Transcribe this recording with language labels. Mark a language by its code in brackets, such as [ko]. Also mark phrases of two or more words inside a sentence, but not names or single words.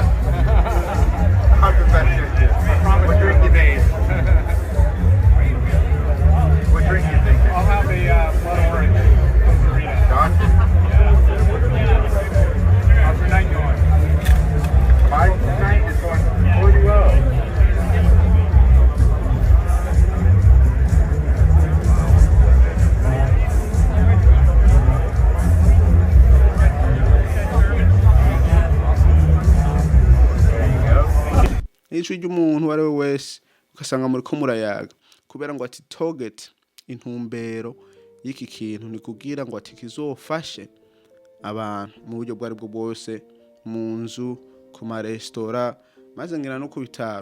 [en] I'm perfectionist. What drink you think? What drink you think? I'll have a blood orange. Gotcha. How's your night going? My night is going pretty well. [rn] Ijwi ry'umuntu wari we wese ugasanga muri ko murayaga kubera ngo ati target, intumbero y'iki kintu ni kugira ngo ati kizofashe abantu mu buryo bwari bwo bwose, mu nzu, ku maresitora, maze ngira no ku bitaro.